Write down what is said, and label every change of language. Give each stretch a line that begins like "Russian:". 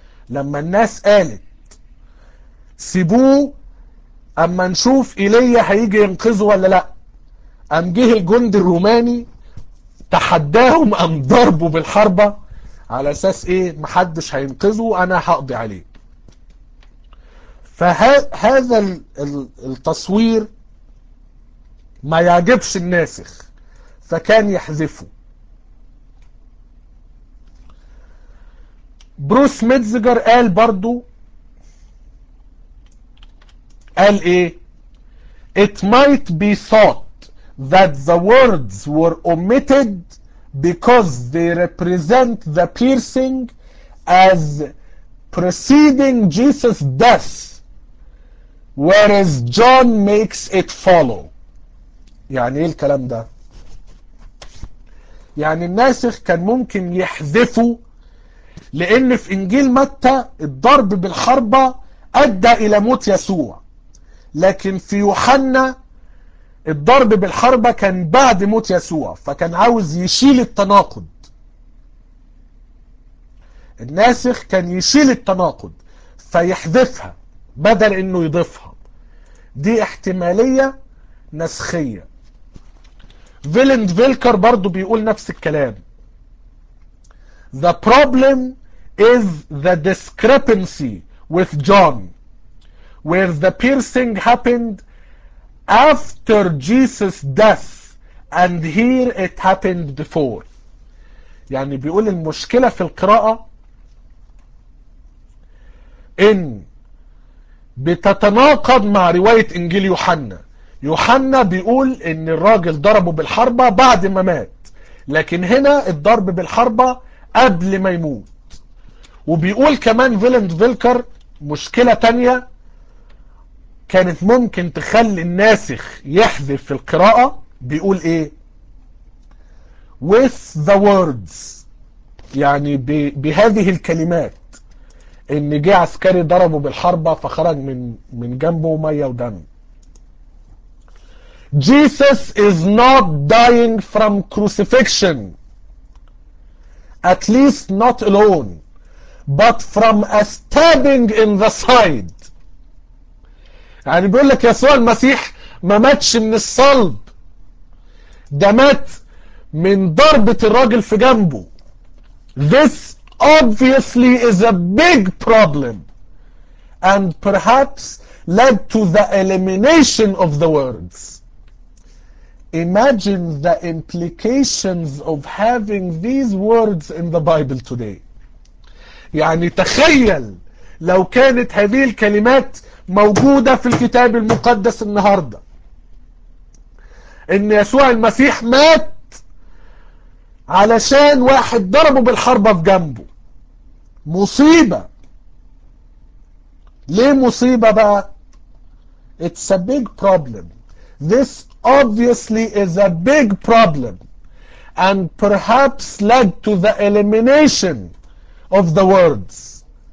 Arabic: لما الناس قالت سيبوه اما نشوف ايليا هيجي ينقذه ولا لا، ام جه الجندي الروماني تحداهم ام ضربه بالحربة على اساس ايه؟ محدش هينقذه، انا هقضي عليه. فهذا التصوير ما يعجبش الناسخ فكان يحذفه. بروس ميتزجر قال برضو، قال ايه؟
English: It might be thought that the words were omitted because they represent the piercing as preceding Jesus' death, whereas John makes it follow.
Arabic: يعني ايه الكلام ده؟ يعني الناسخ كان ممكن يحذفه لان في انجيل متى الضرب بالحربة ادى الى موت يسوع، لكن في يوحنا الضرب بالحربة كان بعد موت يسوع، فكان عاوز يشيل التناقض. الناسخ كان يشيل التناقض فيحذفها بدل انه يضيفها. دي احتمالية نسخية. فيلند فيلكر برضو بيقول نفس الكلام.
English: The problem is the discrepancy with John, where the piercing happened after Jesus' death and here it happened before.
Arabic: يعني بيقول المشكلة في القراءة إن بتتناقض مع رواية إنجيل يوحنا. يوحنا بيقول إن الراجل ضربه بالحربة بعد ما مات، لكن هنا الضرب بالحربة قبل ما يموت. وبيقول كمان فيلند فيلكر مشكلة تانية كانت ممكن تخلي الناسخ يحذف في القراءة، بيقول إيه؟
English: With the words،
Arabic: يعني بهذه الكلمات، ان جه عسكري ضربه بالحربة فخرج من جنبه مية ودم.
English: Jesus is not dying from crucifixion, at least not alone, but from a stabbing in the side.
Arabic: يعني بيقول لك يسوع المسيح ما ماتش من الصلب، ده مات من ضربة الراجل في جنبه.
English: This obviously is a big problem and perhaps led to the elimination of the words. Imagine the implications of having these words in the Bible today.
Arabic: يعني تخيل لو كانت هذه الكلمات موجودة في الكتاب المقدس النهاردة، ان يسوع المسيح مات علشان واحد ضربه بالحربة في جنبه. مصيبة. ليه مصيبة بقى؟
English: It's a big problem. This obviously is a big problem and perhaps led to the elimination of the words.